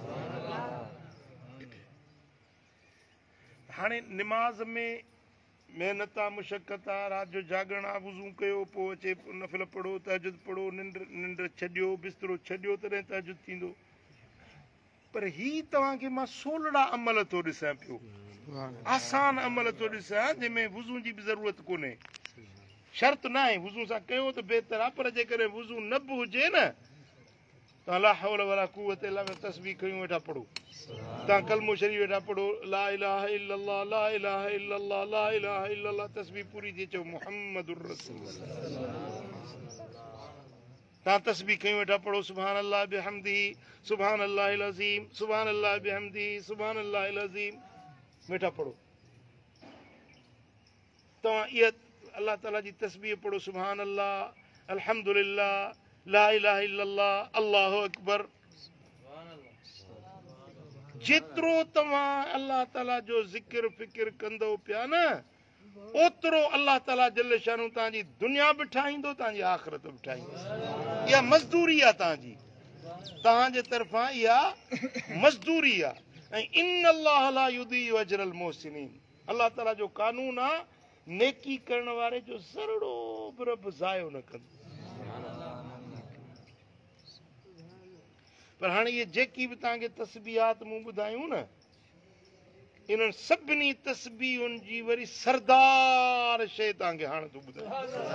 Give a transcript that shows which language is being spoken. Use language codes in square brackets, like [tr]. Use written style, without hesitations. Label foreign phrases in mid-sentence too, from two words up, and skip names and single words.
[sd] हाणे निमाज़ में महिनत आहे, मुशक़त आहे, राति जो जागण आहे, वुज़ू कयो, पोइ अचे नफ़िल पढ़ो, तहजुद पढ़ो, निंड छॾियो, बिस्तरो छॾियो, तॾहिं तहजुद थींदो। पर ही तव्हांखे मां सोलड़ा अमल थो ॾिसां पियो, आसान अमल थो ॾिसां, जंहिंमें वुज़ू जी बि ज़रूरत कोन्हे, शर्त न आहे, वुज़ू सां कयो त बहितर आहे, पर जेकॾहिं वुज़ू न बि हुजे न, तव्हां [ar] لا حول ولا قوة إلا بالله [sd] तस्बीह खयूं वेठा पढ़ो, तव्हां कलमो शरीफ़ वेठा पढ़ो, [ar] لا إله إلا الله، لا إله إلا الله، لا إله إلا الله, [sd] तस्बीह पूरी थी चओ [ar] محمد رسول الله. [sd] तव्हां तस्बीह खयूं वेठा पढ़ो, [ar] سبحان الله وبحمده، سبحان الله العظيم، سبحان الله وبحمده، سبحان الله العظيم [sd] वेठा पढ़ो। तव्हां इहा अल्लाह ताला जी तस्बीह पढ़ो, [ar] سبحان الله، الحمد لله، لا إله إلا الله، الله أكبر. [sd] जेतिरो तव्हां अल्लाह ताला जो ज़िक्र फ़िक्र कंदो पिया न, ओतिरो अल्लाह ताला [ar] جل شأنه [sd] तव्हांजी दुनिया बि ठाहींदो, तव्हांजी आख़िरत बि ठाहींदो। इहा मज़दूरी आहे तव्हांजी, तव्हांजे तरफ़ां इहा मज़दूरी आहे ऐं इन [ar] الله لا يضيع أجر المحسنين [sd] अल्लाह ताला जो कानून आहे नेकी करण वारे जो ज़रड़ो बि रब ज़ायो न कंदो पर हाणे इहे जेकी बि तव्हांखे तस्बीहात मूं ॿुधायूं न इन्हनि सभिनी तस्बीहुनि जी वरी सरदार शइ तव्हांखे हाणे थो ॿुधायां